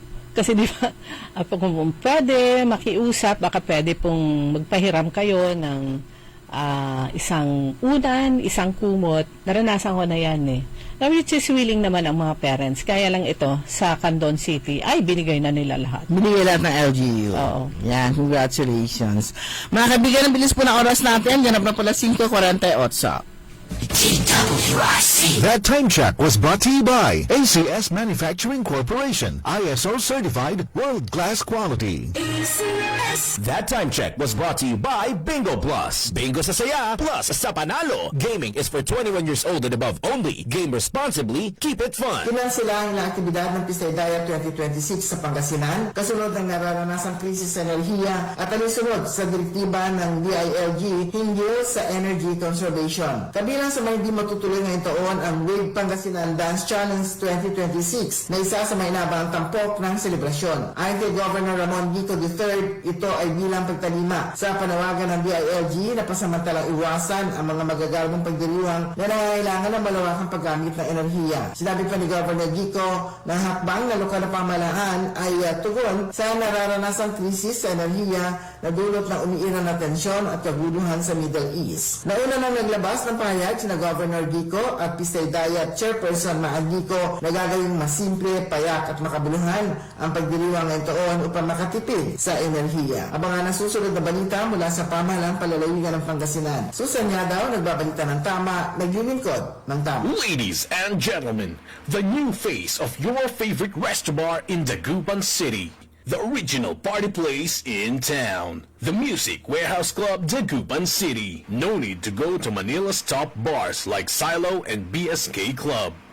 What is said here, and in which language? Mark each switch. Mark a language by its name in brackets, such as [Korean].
[Filipino] Kasi di ba, kung pwede makiusap, baka pwede pong magpahiram kayo ng isang unan, isang kumot. Naranasan ko na yan eh. [English] Now, which is willing [Filipino] naman ang mga parents. Kaya lang ito, sa Candon City, ay binigay na nila lahat. Binigay lahat ng LGU. Oo. Yan, congratulations. Mga kaibigan, ang bilis po ng oras natin. Ganap na pala 5:48. [English] That time check was brought to you by ACS Manufacturing Corporation, ISO certified, world-class quality. That time check was brought to you by Bingo Plus. [Filipino] Bingo sa saya, plus sa panalo. [English] Gaming is for 21 years old and above only. Game responsibly, keep it fun. [Filipino] Ilan sila ang aktibidad ng Pistay Daya 2026 sa Pangasinan, kasunod ng naranasang krisis sa enerhiya at alinsunod sa direktiba ng DILG hinggil sa energy conservation. Kabilang sa may hindi matutuloy ngayong taon ang Wave Pangasinan Dance Challenge 2026 na isa sa may inabang tampok ng selebrasyon. Ayon kay Governor Ramon Gico III, ito ay bilang pagtalima sa panawagan ng DILG na pasamantalang iwasan ang mga magagalbong pagdiriwang na nangangailangan ng malawakang paggamit ng enerhiya. Sinabi pa ni Governor Gico na hakbang na lokal na pamahalaan ay tugon sa nararanasang krisis sa enerhiya na dulot ng umiiral na tensyon at kaguluhan sa Middle East. Nauna nang naglabas ng pahayag sina Governor Gico at Pistay Daya Chairperson Maan Gico na gagawing mas simple, payak at makabuluhan ang pagdiriwang ngayong taon upang makatipid sa enerhiya. Abangan ang susunod na balita mula sa pamahalang palalawigan ng Pangasinan. Susan niya daw, nagbabalita ng tama, naglilingkod ng tama. [English] Ladies and gentlemen, the new face of your favorite restaurant in Dagupan City. The original party place in town. The Music Warehouse Club Dagupan City. No need to go to Manila's top bars like Silo and BSK Club.